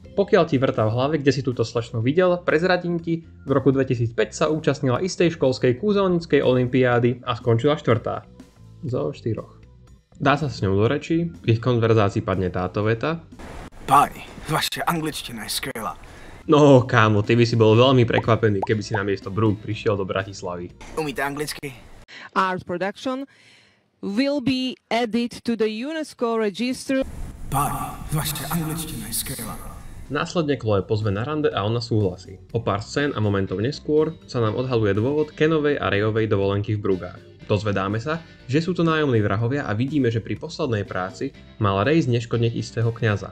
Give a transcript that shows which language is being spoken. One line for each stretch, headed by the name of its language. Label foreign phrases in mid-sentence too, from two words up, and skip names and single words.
Slovak: Pokiaľ ti vrtá v hlave, kde si túto slečnu videl, prezradím ti, v roku 2005 sa účastnila istej školskej kúzelníckej olympiády a skončila 4. zo 4. Dá sa s ňou do reči, v ich konverzácii padne táto veta. Páni, vaše angličtina je skvelá. No kámo, ty by si bol veľmi prekvapený, keby si namiesto Brug prišiel do Bratislavy.
Czech: Umíte anglicky?
English: Our production will be added to the UNESCO register.
Slovak: Páni, vaša angličtina je skvelá. Následne Chloe pozve na rande a ona súhlasí. O pár scén a momentov neskôr sa nám odhaluje dôvod Kenovej a Rayovej dovolenky v Brugách. Dozvedáme sa, že sú to nájomní vrahovia a vidíme, že pri poslednej práci mal Ray zneškodniť istého kňaza.